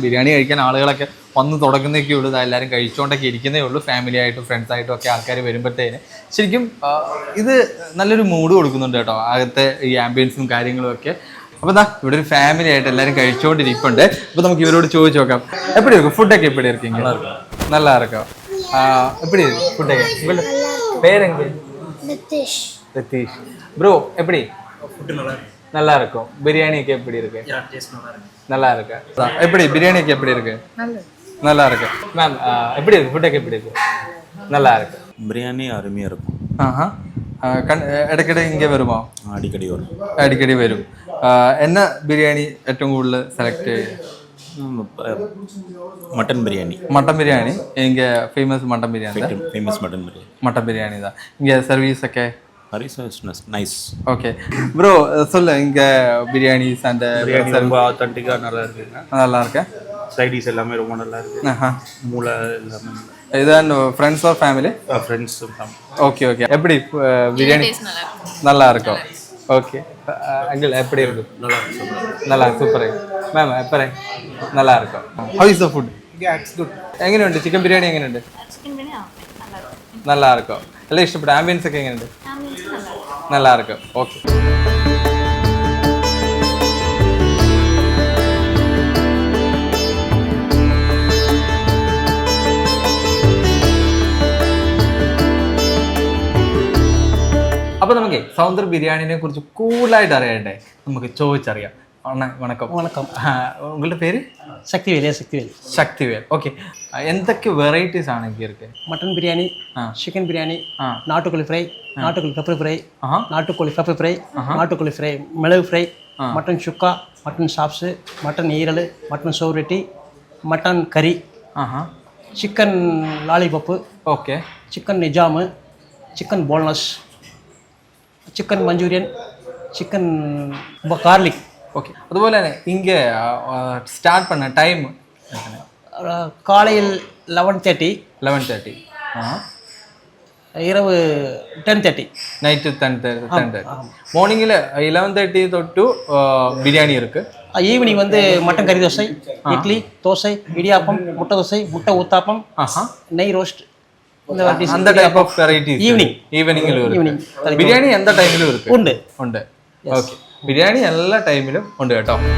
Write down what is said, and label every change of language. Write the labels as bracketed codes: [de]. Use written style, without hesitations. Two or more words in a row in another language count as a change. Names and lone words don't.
[ml] ബിരിയാണി കഴിക്കാൻ ആളുകളൊക്കെ വന്ന് തുടങ്ങുന്നൊക്കെ ഉള്ളൂ. എല്ലാവരും കഴിച്ചുകൊണ്ടൊക്കെ ഇരിക്കുന്നേ ഉള്ളൂ. ഫാമിലി ആയിട്ടും ഫ്രണ്ട്സായിട്ടും ഒക്കെ ആൾക്കാർ വരുമ്പോഴത്തേന് ശരിക്കും ഇത് നല്ലൊരു മൂഡ് കൊടുക്കുന്നുണ്ട് കേട്ടോ, അകത്തെ ഈ ആംബിയൻസും കാര്യങ്ങളും ഒക്കെ. അപ്പോൾ ഇതാ ഇവിടെ ഒരു ഫാമിലി ആയിട്ട് എല്ലാവരും കഴിച്ചുകൊണ്ടിരിപ്പുണ്ട്. അപ്പോൾ നമുക്ക് ഇവരോട് ചോദിച്ചു നോക്കാം, [ta] எப்படி இருக்கும் ஃபுடொக்கெ? எப்படி இருக்கும்? நல்லா இருக்கும். எப்படி இருக்கு ஃபுட்டொക്കെ? பேரெங்க? ரத்தீஷ். ப்ரோ எப்படி? ஃபுட் நல்லா இருக்கும். பிரியாணிக்கு எப்படி இருக்கு? நல்லா இருக்கு. எப்படி பிரியாணிக்கு எப்படி இருக்கு? நல்லா இருக்கு. மேம் எப்படி இருக்கு ஃபுட்டொക്കെ? எப்படி இருக்கு? நல்லா இருக்கு. பிரியாணி அருமையாக இருக்கும். [ml] ഇടയ്ക്കിടെ ഇங்கே വരുമോ? അടിക്കടി വരും. എന്നാ ബിരിയാണി ഏറ്റവും കൂടുതൽ സെലക്ട് ചെയ്യും? [ta] மட்டன் பிரியாணி. இங்கே ஃபேமஸ் மட்டன் பிரியாணி. மட்டன் பிரியாணி தான். இங்கே சர்வீஸ் ഒക്കെ? நைஸ். [en] okay bro, [ta] சொல்லு இங்க [en] biryanis and [ta] பிரியாணி ரொம்ப ஆத்தென்டிக்கா நல்லா இருக்குங்க. நல்லா இருக்கு. சைடிஸ் எல்லாமே ரொம்ப நல்லா இருக்கு. மூளை எல்லாமே. இதான் [en] friends or family? [ta] ஃப்ரெண்ட்ஸ். ஓகே எப்படி பிரியாணி? நல்லா இருக்கும். ஓகே அங்கிள் எப்படி இருக்கு? நல்லா சூப்பർ. [ml] മാം എപ്പറേ? [ta] நல்லா இருக்கும். [en] How is the food? Yeah, it's good. [ml] എങ്ങനെയുണ്ട് ചിക്കൻ ബിരിയാണി? എങ്ങനെയുണ്ട്? [ta] நல்லா இருக்கும். [ml] എല്ലാം ഇഷ്ടപ്പെട്ടു. ആംബിയൻസ് ഒക്കെ എങ്ങനെയുണ്ട്? [ta] நல்லா இருக்கு. ஓகே. [ml] അപ്പോൾ നമുക്ക് സൗന്ദർ ബിരിയാണിനെ കുറിച്ച് കൂടുതലായിട്ട് അറിയണ്ടേ? നമുക്ക് ചോദിച്ചറിയാം. വണക്കം. ഉങ്ങളുടെ പേര്? ശക്തിവേൽ. ഓക്കെ, എന്തൊക്കെ വെറൈറ്റീസ് ആണ് ഇருக்கு? [ta] மட்டன் பிரியாணி, சிக்கன் பிரியாணி, நாட்டுக்கோழி ஃப்ரை, நாட்டுக்கோழி பெப்பர் ஃப்ரை, நாட்டுக்கோழி பெப்பர் ஃப்ரை, நாட்டுக்கோழி ஃப்ரை, மிளகு ஃப்ரை, மட்டன் சுக்கா, மட்டன் சாப்ஸு, மட்டன் ஈரல், மட்டன் சோறுட்டி, மட்டன் கறி, சிக்கன் லாலிபப்பு, ஓகே, சிக்கன் நிஜாமு, சிக்கன் போன்லெஸ், சிக்கன் மஞ்சூரியன், சிக்கன் கார்லிக். ஓகே, [ml] അതുപോലെ തന്നെ ഇங்கே സ്റ്റാർട്ട് பண்ண ടൈം [ta] காலையில் 11:30, இரவு 10:30, [ml] നൈറ്റ് 10:30. മോർണിംഗിൽ 11:30 തൊട്ട് ബിരിയാണി இருக்கு. [ta] ஈவினிங் வந்து மட்டன் கறி தோசை, இட்லி, தோசை, இடியாப்பம், முட்டை தோசை, முட்டை ஊத்தாப்பம், நெய் ரோஸ்ட், அந்த டைப் ஆஃப் வெரைட்டிஸ் [ml] ഈവനിങ്ങിലും ബിരിയാണി എന്താ ടൈമിലും இருக்கு? ഉണ്ട്. ഓക്കെ, ബിരിയാണി എല്ലാ ടൈമിലും ഉണ്ട് കേട്ടോ.